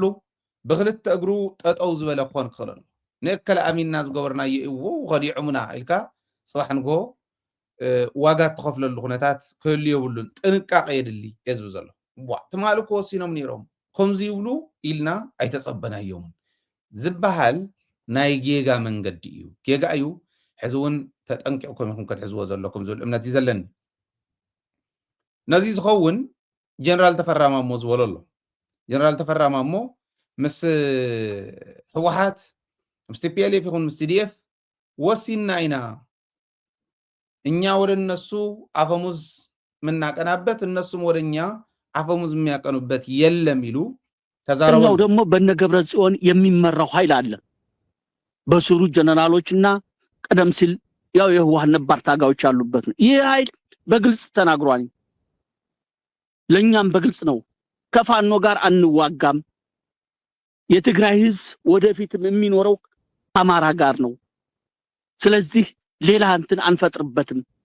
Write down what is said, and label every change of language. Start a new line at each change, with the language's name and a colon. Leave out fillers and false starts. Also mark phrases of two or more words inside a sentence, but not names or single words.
Tigrinya: ብክልተ እግሩ ጠጠው ዝበለ ክኾን ክኽእል ኣሎ ንእከለ ኣሚንና ዝገበርናዮ እዎ ከዲዖሙና ኢልካ ፅባሕ ንጎ ዋጋ ትኸፍለሉ ኩነታት ክህሉ የብሉን ጥንቃቐ የድሊ የዝብ ዘሎ ትማሊ ክወሲኖም ነይሮም ከምዚ ይብሉ ኢልና ኣይተፀበናዮምን ዝበሃል ናይ ጌጋ መንገዲ እዩ ጌጋ እዩ ሕዚ እውን ተጠንቂዕኩም ኢኹም ክትሕዝዎ ዘለኩም ዝብል እምነት እዩ ዘለኒ ነዚ ዝኸውን ጀነራል ተፈራ ማሞ ዝበሎ ኣሎ ጀነራል ተፈራ ማሞ ምስ ህወሓት ምስ ቲፒኤልኤፍ ይኹን ምስ ቲዲኤፍ ወሲና ኢና
Amharic: እኛ ወደ እነሱ አፈሙዝ ምናቀናበት እነሱም ወደ እኛ አፈሙዝ የሚያቀኑበት የለም
Tigrinya: ይሉ ተዛረው
Amharic: ደግሞ በነገብረ ጽዮን የሚመራው ኃይል አለ በስሩ ጀነራሎችና ቀደም ሲል ያው የህወሓት ነባር ታጋዮች ያሉበት ነው ይህ ኃይል በግልጽ ተናግሯል ለኛም በግልጽ ነው ከፋኖ ጋር አንዋጋም የትግራይ ህዝብ ወደፊትም የሚኖረው አማራ ጋር ነው ስለዚህ ሌላ እንትን አንፈጥርበትም